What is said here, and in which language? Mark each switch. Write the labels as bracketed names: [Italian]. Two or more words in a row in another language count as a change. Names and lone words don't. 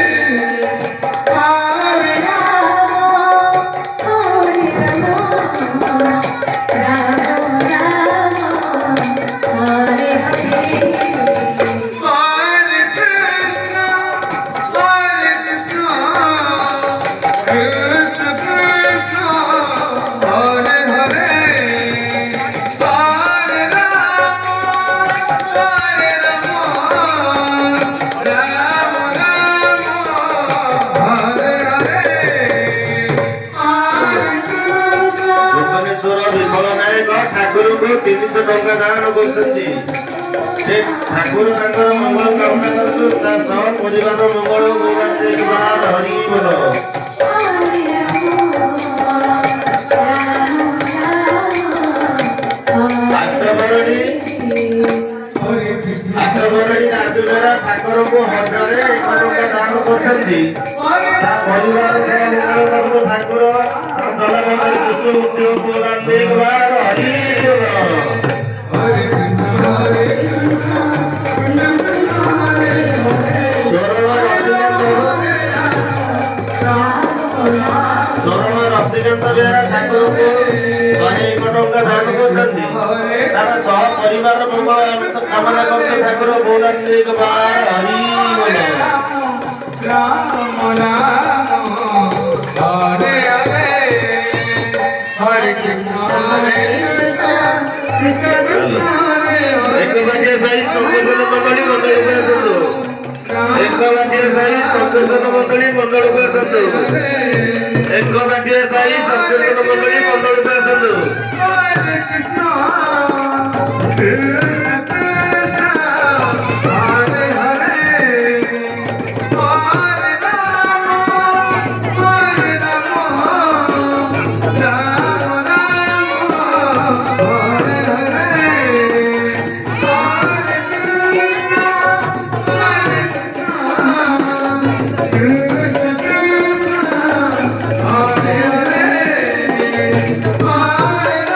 [Sanskrit] हरे हरे कृष्ण कृष्ण कृष्ण हरे हरे हरे राम राम राम हरे हरे [Odia] ଭୁବନେଶ୍ୱର ବିଫଳ ନାୟକ ଠାକୁରଙ୍କୁ 300 ଟଙ୍କା ଦାନ କରୁଛନ୍ତି ସେ ଠାକୁର ତାଙ୍କର ମଙ୍ଗଳ କାମନା କରନ୍ତୁ ତା ସହ ପରିବାର ମଙ୍ଗଳ ହରି ବୋଲ ଆଠବରଣୀ ରାଜୁଦ୍ୱାରା ଠାକୁରଙ୍କୁ 1001 ଟଙ୍କା ଦାନ କରୁଛନ୍ତି ତା ପରିବାର ସହ ମଙ୍ଗଳ କରନ୍ତୁ ଠାକୁର ଜଳମଣ୍ଡଳୀ ପୁଷ୍ପ ଉଦ୍ୟୋଗ ଦେଖବାର ହରି ବୋଲ [Sanskrit] हरे कृष्ण कृष्ण कृष्ण हरे हरे [Odia] ଶରଣ ରତିକାନ୍ତ ବେହେରା ଠାକୁରଙ୍କୁ 101 ଟଙ୍କା ଦାନ କରୁଛନ୍ତି ତାର ସହ ପରିବାର ମଙ୍ଗଳ କାମନା କରୁଛନ୍ତି ଠାକୁର ବୋଲନ୍ତି ଦେଖବାର ହରି ବୋଲ [Sanskrit] राम राम हरे हरे हरे कृष्ण कृष्ण कृष्ण हरे [Odia] ଏକ ବାଟିଆ ସାଇ ସଂକୀର୍ତ୍ତନ ମଣ୍ଡଳୀ ମଣ୍ଡଳକୁ ଆସନ୍ତୁ ଏକ ବାଟିଆ ସାଇ ସଂକୀର୍ତ୍ତନ ମଣ୍ଡଳୀ ମଣ୍ଡଳକୁ ଆସନ୍ତୁ ଏକ ବାଟିଆ ସାଇ ସଂକୀର୍ତ୍ତନ ମଣ୍ଡଳୀ ମଣ୍ଡଳକୁ ଆସନ୍ତୁ [Sanskrit] हरे कृष्ण कृष्ण कृष्ण हरे हरे हरे राम राम हरे हरे हरे कृष्ण कृष्ण कृष्ण हरे हरे हरे